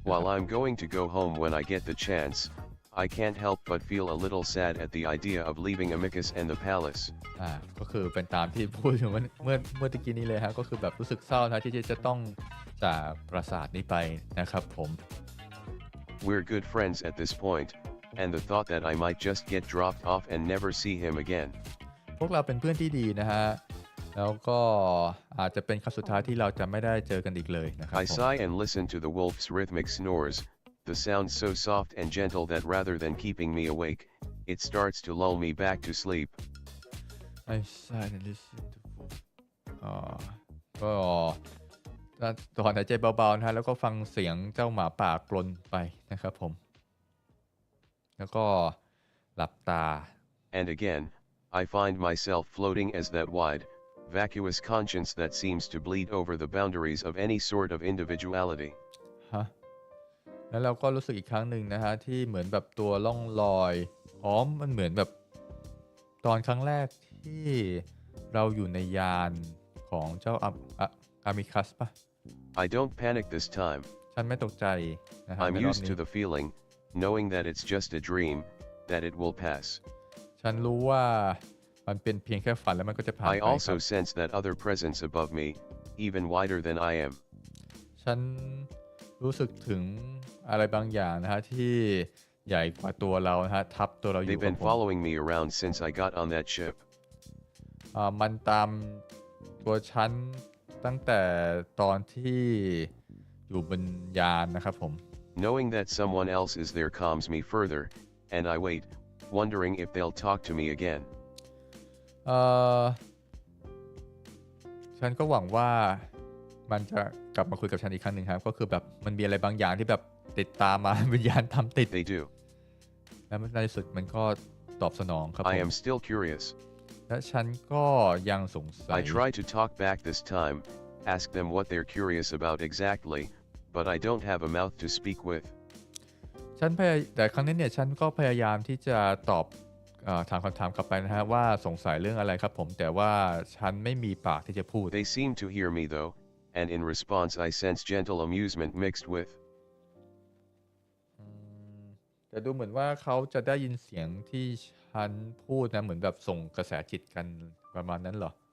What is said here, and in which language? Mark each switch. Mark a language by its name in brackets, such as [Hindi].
[English] While I'm going to go home when I get the chance, I can't help but feel a little sad at the idea of leaving Amicus and the palace. [Thai] ก็คือเป็นตามที่พูดถึงเมื่อตะกี้นี้เลยฮะก็คือแบบรู้สึกเศร้านะที่จะต้องจากปราสาทนี้ไปนะครับผม [English] We're good friends at this point, and the thought that I might just get dropped off and never see him again. [Thai] พวกเราเป็นเพื่อนที่ดีนะฮะแล้วก็อาจจะเป็นครั้งสุดท้ายที่เราจะไม่ได้เจอกันอีกเลยนะครับ [English] I sigh and listen to the wolf's rhythmic snores, the sound so soft and gentle that rather than keeping me awake, it starts to lull me back to sleep. I sigh and listen to [Thai] ก็ถอนหายใจเบาๆนะฮะแล้วก็ฟังเสียงเจ้าหมาป่ากลนไปนะครับผมแล้วก็หลับตา [English] And again, I find myself floating as that wide, vacuous conscience that seems to bleed over the boundaries of any sort of individuality. [Thai] แล้วเราก็รู้สึกอีกครั้งหนึ่งนะฮะที่เหมือนแบบตัวล่องลอยมันเหมือนแบบตอนครั้งแรกที่เราอยู่ในยานของเจ้าอามิคัสปะ [English] I don't panic this time. [Thai] ฉันไม่ตกใจนะฮะ [English] I'm used to the feeling, knowing that it's just a dream, that it will pass. [Thai] ฉันรู้ว่ามันเป็นเพียงแค่ฝันแล้วมันก็จะผ่านไป [English] I also sense that other presence above me, even wider than I am. [Thai] ฉันรู้สึกถึงอะไรบางอย่างนะฮะที่ใหญ่กว่าตัวเรานะฮะทับตัวเราอยู่ [English] They've been following me around since I got on that ship. [Thai] มันตามตัวฉันตั้งแต่ตอนที่อยู่บนยานนะครับผม [English] Knowing that someone else is there calms me further, and I wait, wondering if they'll talk to me again. [Thai] เอ่อฉันก็หวังว่ามันจะกลับมาคุยกับฉันอีกครั้งหนึ่งครับก็คือแบบมันมีอะไรบางอย่างที่แบบติดตามมา วิญญาณทำติด [English] They do. [Thai] และในที่สุดมันก็ตอบสนองครับ [English] I am still curious. [Thai] และฉันก็ยังสงสัย [English] I try to talk back this time, ask them what they're curious about exactly, but I don't have a mouth to speak with. [Thai] แต่ครั้งนี้เนี่ยฉันก็พยายามที่จะตอบถามคำถามกลับไปนะฮะว่าสงสัยเรื่องอะไรครับผมแต่ว่าฉันไม่มีปากที่จะพูด [English] They seem to hear me though, and in response I sense gentle amusement mixed with. [Thai] แต่ดูเหมือนว่าเขาจะได้ยินเสียงที่ฉันพูดนะเหมือนแบบส่งกระแสจิตกันประมาณนั้นเหรอ